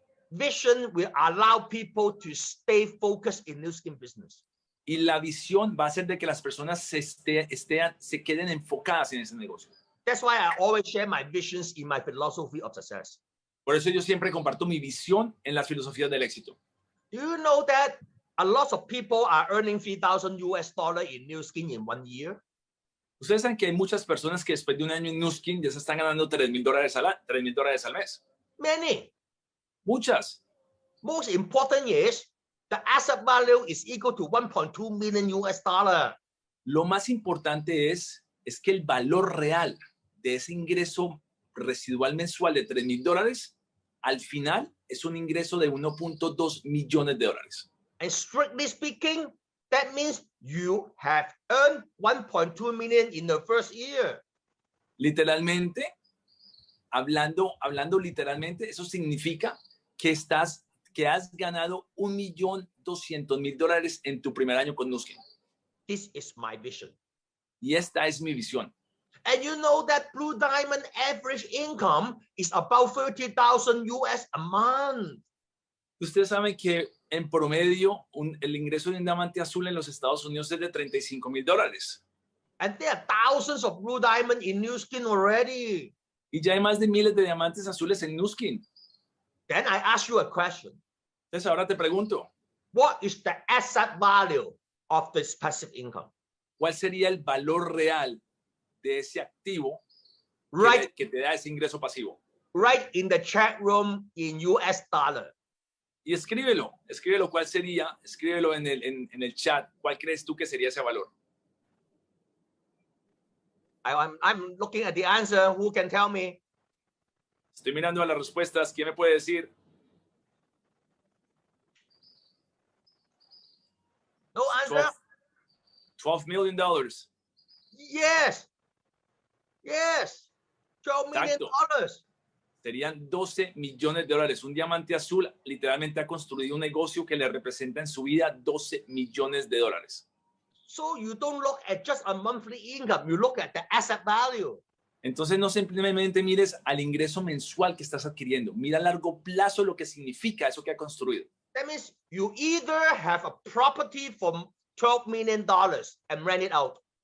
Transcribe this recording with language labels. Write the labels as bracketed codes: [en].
[en] Vision will allow people to stay focused in Nu Skin business. [es] Y la visión va a hacer de que las personas se queden enfocadas en ese negocio. [en] That's why I always share my visions in my philosophy of success. [es] Por eso yo siempre comparto mi visión en las filosofías del éxito. [en] Do you know that a lot of people are earning $3,000 in Nu Skin in 1 year? [es] Ustedes saben que hay muchas personas que después de un año en Nu Skin ya se están ganando $3,000 al mes. [en] Many. [es] Muchas. [en] Most important is the asset value is equal to $1.2 million. [es] Lo más importante es que el valor real de ese ingreso residual mensual de $3,000 al final es un ingreso de $1.2 millones. [en] And strictly speaking, that means you have earned 1.2 million in the first year. [es] Literalmente, hablando literalmente, eso significa que has ganado $1,200,000 en tu primer año con Nu Skin. [en] This is my vision. [es] Y esta es mi visión. [en] And you know that Blue Diamond average income is about $30,000 a month. [es] Ustedes saben que en promedio el ingreso de un diamante azul en los Estados Unidos es de $35,000. [en] And there are thousands of Blue Diamond in Nu Skin already. [es] Y ya hay más de miles de diamantes azules en Nu Skin. [en] Then I ask you a question. [es] Entonces ahora te pregunto, [en] What is the asset value of this passive income? [es] ¿cuál sería el valor real de ese activo que te da ese ingreso pasivo? [en] Right in the chat room in US dollar. [es] Y escríbelo cuál sería, escríbelo en el chat, ¿cuál crees tú que sería ese valor? [en] I'm looking at the answer. Who can tell me? [es] Estoy mirando a las respuestas, ¿quién me puede decir? [en] No answer? $12 million. Yes. Yes. $12 million. [es] Serían $12 millones. Un diamante azul literalmente ha construido un negocio que le representa en su vida $12 millones. [en] So you don't look at just a monthly income. You look at the asset value. [es] Entonces no simplemente mires al ingreso mensual que estás adquiriendo. Mira a largo plazo lo que significa eso que ha construido. [en] That means you either have a property for $12 million and rent it out.